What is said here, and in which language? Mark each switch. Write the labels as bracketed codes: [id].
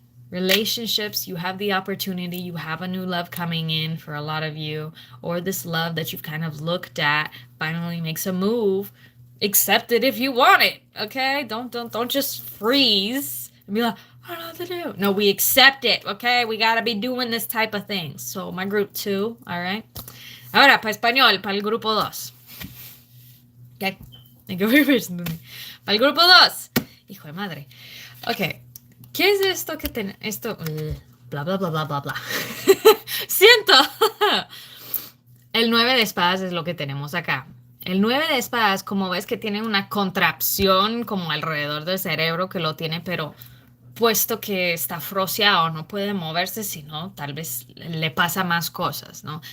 [en] Relationships, you have the opportunity, you have a new love coming in for a lot of you, or this love that you've kind of looked at finally makes a move. Accept it if you want it, okay? Don't just freeze and be like, I don't know what to do. No, we accept it, okay? We gotta be doing this type of thing. So my group 2, all right? [es] Ahora, para español, para el grupo 2. [en] Okay, thank you for listening to me. [es] Para el grupo 2, hijo de madre. Okay. ¿Qué es esto que esto? Bla, bla, bla, bla, bla, bla. ¡Siento! El 9 de espadas es lo que tenemos acá. El 9 de espadas, como ves que tiene una contracción como alrededor del cerebro que lo tiene, pero puesto que está froseado, no puede moverse, sino tal vez le pasa más cosas, ¿no?